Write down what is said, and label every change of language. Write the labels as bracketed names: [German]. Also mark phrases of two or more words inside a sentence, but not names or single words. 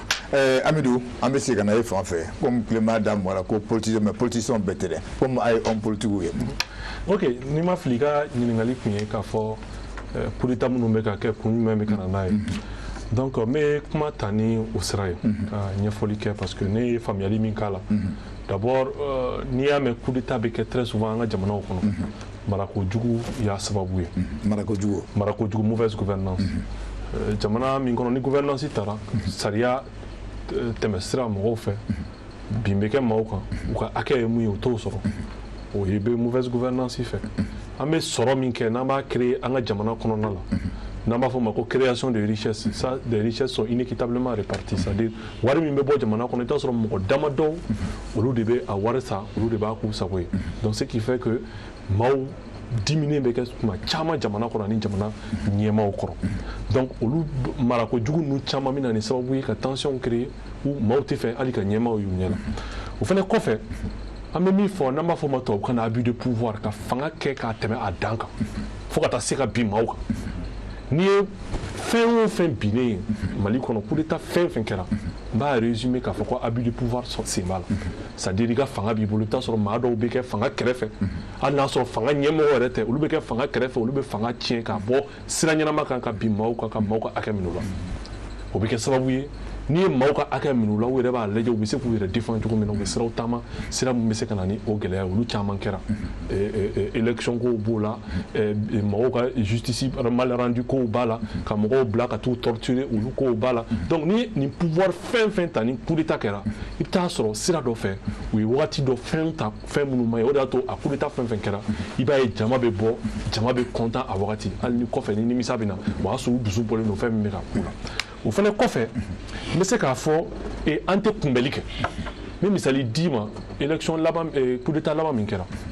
[Bambara] Amidou an bɛ se ka na e fan fɛ comme Clément da mɔra ko politicien mais politicien bɛɛ tɛ dɛ comme a ye [French] homme politique [Bambara] ye. Ok, ni ma fili ka ɲininkali kun ye k'a fɔ [French] coup d'état [Bambara] minnu bɛ ka kɛ kun jumɛn bɛ ka na n'a ye. Donc n bɛ kuma ta ni o sira ye ka ɲɛfɔli kɛ [French] parce que [Bambara] ne ye faamuyali min k'a la. D'abord n'i y'a mɛn [French] coup d'état [Bambara] bɛ kɛ [French] très souvent [Bambara] an ka jamanaw kɔnɔ marakojugu y'a sababu ye. Marakojugu [French] mauvaise gouvernance. [Bambara] Jamana min kɔnɔ ni gouvernance taara sariya tɛmɛ sira mɔgɔw fɛ bin bɛ kɛ maaw kan u ka hakɛ ye mun ye u t'o sɔrɔ o ye bɛ [French] mauvaise gouvernance [Bambara] fɛ an bɛ sɔrɔ min kɛ n'an b'a créer an ka jamana kɔnɔna la n'an b'a fɔ o ma ko [French] création de richesse ça des richesses sont inéquitablement réparties c'est-à-dire [Bambara] wari min bɛ bɔ jamana kɔnɔ i t'a sɔrɔ mɔgɔ damadɔ olu de bɛ a wari sa olu de b'a k'u sago ye [French] donc ce qui fait que [Bambara] maaw diminuer bɛ kɛ tuma caman jamana kɔnɔ ani jamana ɲɛmaaw kɔrɔ donc olu marakojugu ninnu caman bɛ na ni sababu ye ka tension créer ou maaw tɛ fɛ hali ka ɲɛmaaw y'u ɲɛ la o fana kɔfɛ an bɛ min fɔ n'an b'a fɔ o ma tubabukan na [French] abus de pouvoir [Bambara] ka fanga kɛ k'a tɛmɛ a dan kan fo ka taa se ka bin maaw kan n'i ye fɛn o fɛn binnen ye Mali kɔnɔ [French] coup d'état [Bambara] fɛn o fɛn kɛra n b'a résumer k'a fɔ ko [French] abus de pouvoir [Bambara] sen b'a la [French] c'est-à-dire [Bambara] i ka fanga b'i bolo i bɛ t'a sɔrɔ maa dɔw bɛ kɛ fanga kɛrɛfɛ hali n'a sɔrɔ fanga ɲɛmɔgɔ yɛrɛ tɛ olu bɛ kɛ fanga kɛrɛfɛ olu bɛ fanga tiɲɛ k'a bɔ sira ɲɛnama kan ka bin maaw kan ka maaw ka hakɛ minɛ o la o bɛ kɛ sababu ye n'i ye maaw ka hakɛ minɛ u la u yɛrɛ b'a lajɛ u bɛ se k'u yɛrɛ défend cogo min na u bɛ siraw taama sira min bɛ se ka na ni o gɛlɛya olu caman kɛra élection kow b'o la mɔgɔw ka [French] justice mal rendu [Bambara] kow b'a la ka mɔgɔw bila ka t'u torturer olu kow b'a la donc ni nin pouvoir fɛn fɛn ta ni [French] coup d'état [Bambara] kɛra i bɛ taa sɔrɔ sira dɔ fɛ u ye wagati dɔ fɛn ta fɛn minnu ma ye o de y'a to a [French] coup d'état [Bambara] fɛn fɛn kɛra i b'a ye jama bɛ bɔ jama bɛ content a wagati hali ni kɔfɛ ni nimisa bɛ na o y'a sɔrɔ u dusu bɔlen don fɛn min bɛ ka k'u la o fana kɔfɛ n bɛ se k'a fɔ an tɛ kunbɛli kɛ n bɛ misali d'i ma élection laban [French] coup d'état [Bambara] laban min kɛra